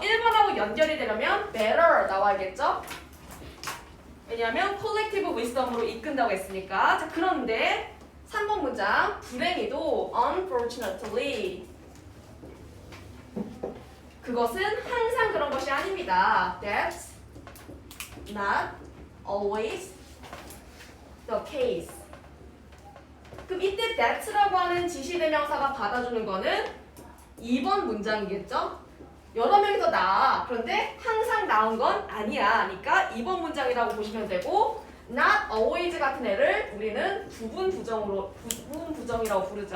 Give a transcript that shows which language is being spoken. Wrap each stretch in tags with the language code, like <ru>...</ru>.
<ko>1번하고 연결이 되려면 better 나와야겠죠? 왜냐하면 collective wisdom으로 이끈다고 했으니까. 자, 그런데 3번 문장 불행히도 unfortunately 그것은 항상 그런 것이 아닙니다.</ko> <en>That's not always the case.</en> <ko>그럼 이때 that라고 하는 지시대명사가 받아주는 거는 2번 문장이겠죠? 여러 명이 더 나아. 그런데 항상 나은 건 아니야. 그러니까 2번 문장이라고 보시면 되고 not always 같은 애를 우리는 부분 부정이라고 부르죠.</ko>